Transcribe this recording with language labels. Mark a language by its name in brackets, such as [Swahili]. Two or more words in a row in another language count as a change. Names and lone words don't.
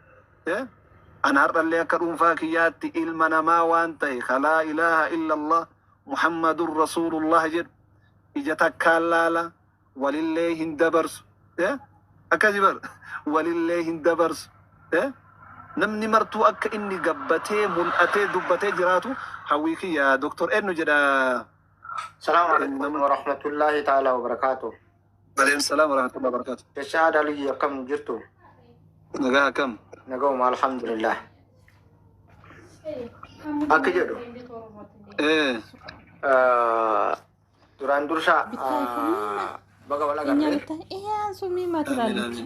[Oromo] Ana har'allee akka dhuunfaa kiyyaatti ilma namaa waan ta'e kalaa [Arabic] ilaaha illallah Muhammadun Rasuulullah [Oromo] jedhu ija takkaan laala walillee hin dabarsu. Akkasi bar walillee hin dabarsu. Namni martuu akka inni gabbatee mul'atee dubbatee jiraatu hawwii kiyya Dr. Ennu jedha. [Arabic] سلام عليكم ورحمة الله تعالى وبركاته. عليكم السلام ورحمة الله وبركاته. [Oromo] Jashaad Aliyyi akkam jirtu? Nagaa akkam? Nagauma alhamdulillah. Akka jedhu duraan dursa baga wala garre